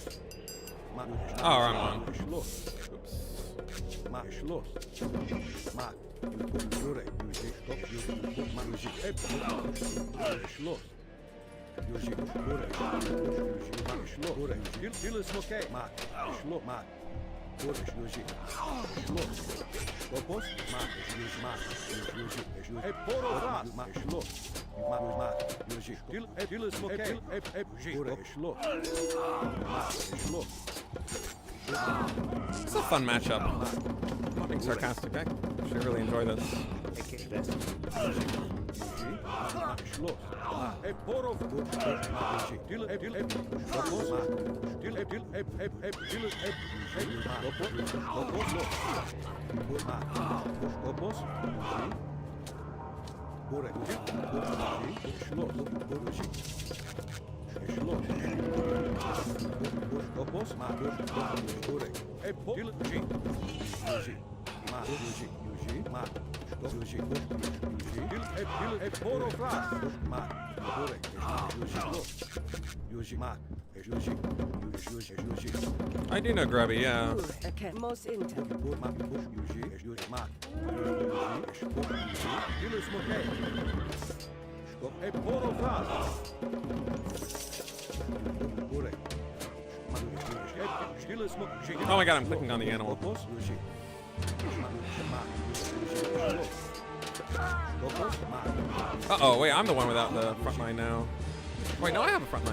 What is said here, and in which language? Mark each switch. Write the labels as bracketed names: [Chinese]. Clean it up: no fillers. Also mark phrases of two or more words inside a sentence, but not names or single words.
[English] Oh, wrong one. Schloss. Oops. Ma. Schloss. Ma. Bure. Yuji. Skop. Yuji. Ma. Yuji. Schloss. Yuji. Bure. Yuji. Ma. Schloss. Bure. Dilis Moke. Ma. Schloss. Ma. Bure. Yuji. Schloss. Skopos. Ma. Yuji. Ma. Yuji. Poro Fras. Ma. Schloss. Ma. Yuji. Dilis Moke. Bure. Schloss. Ma. Schloss. It's a fun matchup. I'm not being sarcastic. I actually really enjoy this. Schloss. Poro Fras. Ma. Yuji. Skopos. Ma. Skopos. Bure. Schloss. Schloss. Skopos. Ma. Bure. Yuji. Ma. Yuji. Ma. Yuji. Poro Fras. Ma. Bure. Yuji. Ma. Yuji. I do know Grubby, yeah. Okay. Mos Inter. Ma. Yuji. Ma. Dilis Moke. Skop. Poro Fras. Bure. Dilis Moke. Oh my god, I'm clicking on the animal. Skopos. Yuji. Ma. Skopos. Ma. Uh-oh, wait, I'm the one without the front line now. Wait, no, I have a front line.